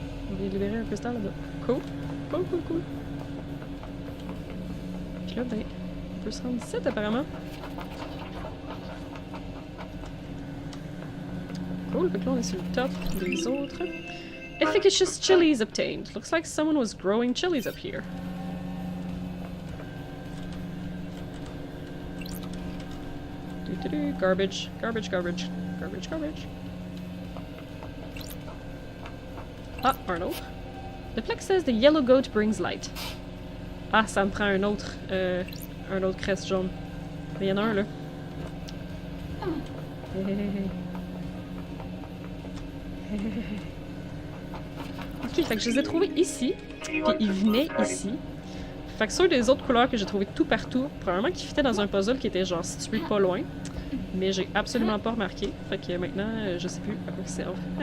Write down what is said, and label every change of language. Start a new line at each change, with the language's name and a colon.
French: On vient de libérer un cristal là-bas. Cool. Cool, cool, cool. Puis là, ben, on peut se rendre ici apparemment. Cool, donc là on est sur le top des autres.
English: Efficacious chilies obtained. Looks like someone was growing chilies up here. Garbage, garbage, garbage, garbage, garbage.
French: Ah, un autre.
English: The plaque says the yellow goat brings light.
French: Ah, ça me prend un autre crest jaune. Mais il y en a un là. Hey, hey, hey. Ok, fait que je les ai trouvés ici, puis ils venaient ici. Fait que ceux des autres couleurs que j'ai trouvés tout partout, probablement qu'ils fitaient dans un puzzle qui était genre situé pas loin, mais j'ai absolument pas remarqué. Fait que maintenant, je sais plus à quoi ils servent.